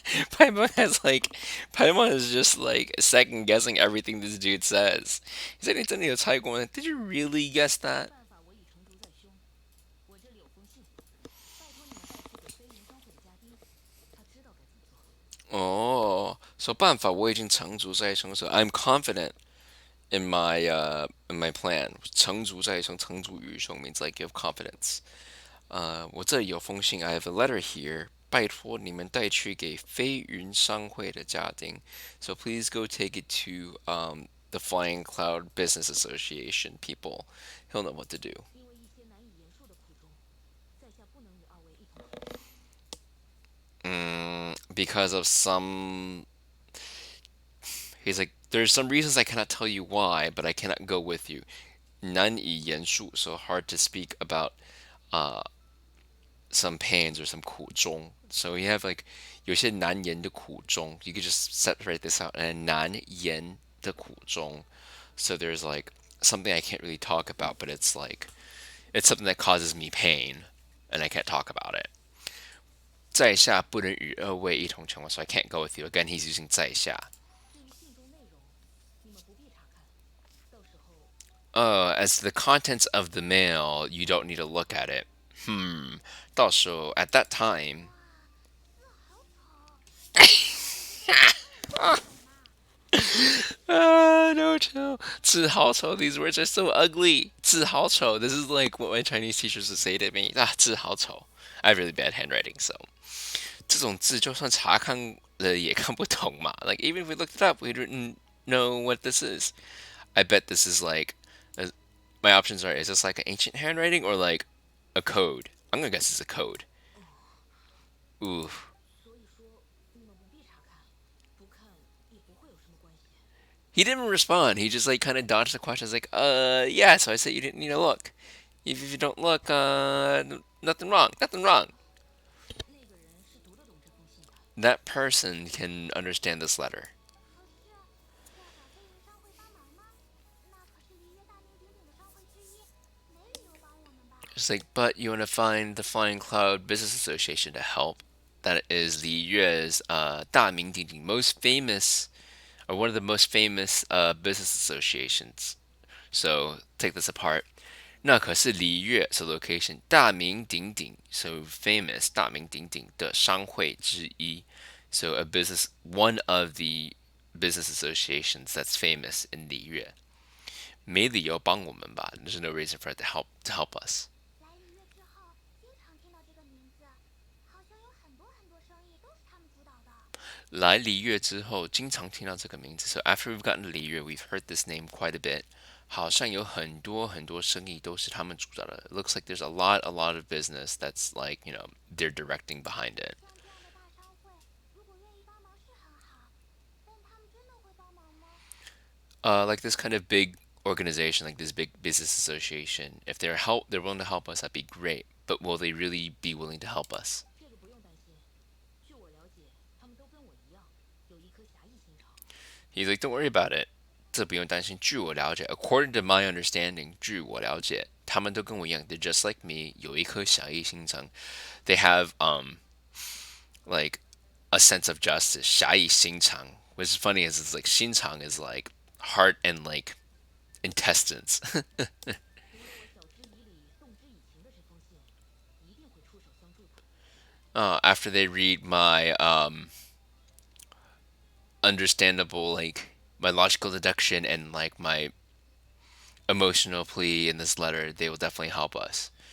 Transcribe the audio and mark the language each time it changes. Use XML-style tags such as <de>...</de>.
<en>Paimon has like, Paimon is just like second guessing everything this dude says. He said, did you really guess that?</en> <zh>办法我已成竹在胸，我这里有封信，拜托你们带去给飞云商会的家丁，他知道该怎么做。</zh> <en>Oh, so</en> <zh>办法我已经成竹在胸,</zh> <en>so I'm confident in my plan.</en> <zh>成竹在胸,成竹于胸</zh> <en>means like you have confidence.</en> <zh>我这里有封信,</zh> <en>I have a letter here.</en> <zh>拜托你们带去给飞云商会的家丁.</zh> <en>So please go take it to the Flying Cloud Business Association people. He'll know what to do.</en> <zh>因为一些难以言述的苦衷，在下不能与二位一同同行。</zh> <en>Because of some, he's like, there's some reasons I cannot tell you why, but I cannot go with you. 难以言述, so hard to speak about uh, some pains or some 苦衷. So you have like</en> <zh>有些难言的苦衷.</zh> <en>You could just separate this out. And</en> <zh>难言的苦衷.</zh> <en>So there's like something I can't really talk about, but it's like it's something that causes me pain, and I can't talk about it.</en> <zh>在下不能与二位一同前往,</zh> <en>so I can't go with you. Again, he's using 在下.</en> <zh>至于信中内容，你们不必查看，到时候</zh> <en>As to the contents of the mail, you don't need to look at it.</en> <zh>到时候</zh> <en>at that time,</en> <zh>字好丑。</zh> <en>no, chill. 字好丑, these words are so ugly. 字好丑, this is like what my Chinese teachers would say to me.</en> <zh>字好丑.</zh> <en>I have really bad handwriting, so</en> <zh>这种字就算查看了也看不懂嘛.</zh> <en>Like even if we looked it up, we didn't know what this is. I bet this is like my options are: is this like an ancient handwriting or like a code? I'm gonna guess it's a code. Ooh.</en> <zh>所以说你们不必查看，不看也不会有什么关系。</zh> <en>He didn't respond. He just like kind of dodged the question. He's like, yeah. So I said you didn't need to look. If you don't look, nothing wrong. Nothing wrong.</en> <zh>那个人是读得懂这封信的。</zh> <en>That person can understand this letter.</en> <zh>可是要找飞云商会帮忙吗？那可是离约大名鼎鼎的商会之一，没理由帮我们吧？</zh> <en>It's like, but you want to find the Flying Cloud Business Association to help. That is the Yue's</en> <zh>大名鼎鼎</zh> <en>most famous or one of the most famous business associations. So take this apart.</en> <zh>那可是里约</zh> <en>so location 大名鼎鼎 so famous</en> <zh>大名鼎鼎的商会之一</zh> <en>so a business one of the business associations that's famous in</en> <zh>里约没理由帮我们吧</zh> <en>there's no reason for it to help us</en> <zh>来里约之后，经常听到这个名字，好像有很多生意都是他们主导的。来里约之后经常听到这个名字</zh> <en>so after we've gotten to 里约 we've heard this name quite a bit</en> <zh>好像有很多生意都是他们主导的</zh> <en>it looks like there's a lot of business that's like they're directing behind it</en> <zh>像这样的大商会，如果愿意帮忙是很好，但他们真的会帮忙吗？</zh> <en>like this kind of big organization, like this big business association, if they're willing to help us, that'd be great. But will they really be willing to help us?</en> <zh>这个不用担心。据我了解，他们都跟我一样，有一颗侠义心肠。</zh> <en>He's like, don't worry about it.</en> <zh>这不用担心。据我了解,</zh> <en>according to my understanding,</en> <zh>据我了解，他们都跟我一样,</zh> <en>they're just like me.</en> <zh>有一颗侠义心肠.</zh> <en>They have like a sense of justice.</en> <zh>侠义心肠.</zh> <en>Which is funny is it's like 心肠 is like heart and like intestines.</en> <zh>读了我晓之以理，动之以情的这封信，一定会出手相助的。</zh> <en>After they read my understandable like my logical deduction and like my emotional plea in this letter, they will definitely help us.</en>